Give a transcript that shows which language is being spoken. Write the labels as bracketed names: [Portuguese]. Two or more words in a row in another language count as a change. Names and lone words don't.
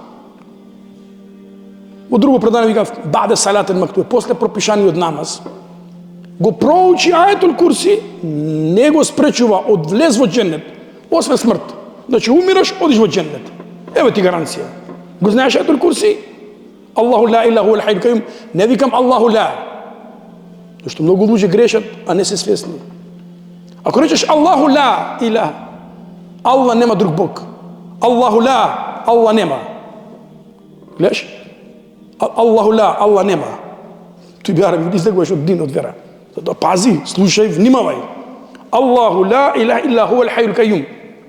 [Macedonian] Во друго предание вика [Arabic] بعد صلاة مكتوبة, [Macedonian] после пропишаниот намаз, го проучи [Arabic] آية الكرسي, [Macedonian] не го спречува од влез во џеннет, освен смрт. Значи умираш, одиш во џеннет. Ево ти гаранција. Го знаеш [Arabic] آية الكرسي? الله لا إله إلا هو الحي القيوم. [Macedonian] Не викам [Arabic] الله لا. [Macedonian] Зашто многу луѓе грешат, а не се свесни. Ако речеш [Arabic] الله لا إله, [Macedonian] Аллах нема друг Бог. [Arabic] الله لا, [Macedonian] Аллах нема. Гледаш? [Arabic] الله لا, [Macedonian] Аллах нема. Тој [Arabic] بالعربي [Macedonian] излегуваш од дин, од вера. Затоа пази, слушај, внимавај. [Arabic] الله لا إله إلا هو الحي القيوم.